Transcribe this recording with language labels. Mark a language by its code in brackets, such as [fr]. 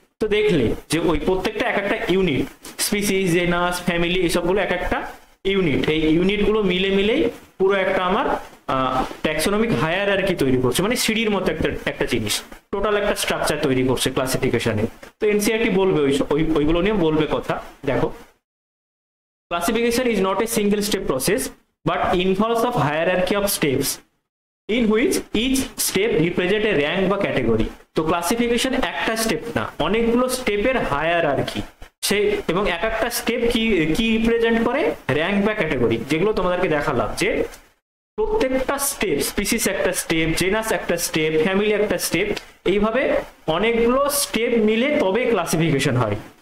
[bn] তো দেখলে যে ওই প্রত্যেকটা এক একটা ইউনিট, স্পিসিস, জেনাস, ফ্যামিলি, এসবগুলো এক একটা ইউনিট। এই ইউনিটগুলো মিলে মিলেই পুরো একটা আমার ট্যাক্সোনমিক হায়ারার্কি তৈরি করছে, মানে সিঁড়ির মতো একটা একটা জিনিস, টোটাল একটা স্ট্রাকচার তৈরি করছে ক্লাসিফিকেশনে। তো এনসিইআরটি বলবে ওইগুলো নিয়ে বলবে কথা। দেখো, [en] classification is not a single step process but involves a hierarchy of steps in which each step represent a rank বা category। [bn] তো ক্লাসিফিকেশন একটা স্টেপ না, অনেকগুলো স্টেপের হায়ারার্কি। সেই এবং এক একটা স্টেপ কি কি রিপ্রেজেন্ট করে? র্যাঙ্ক বা ক্যাটাগরি, যেগুলো তোমাদেরকে দেখালাম যে প্রত্যেকটা স্টেপ, স্পিসিস একটা স্টেপ, জেনাস একটা স্টেপ, ফ্যামিলি একটা স্টেপ, এইভাবে অনেকগুলো স্টেপ মিলে তবে ক্লাসিফিকেশন হয়।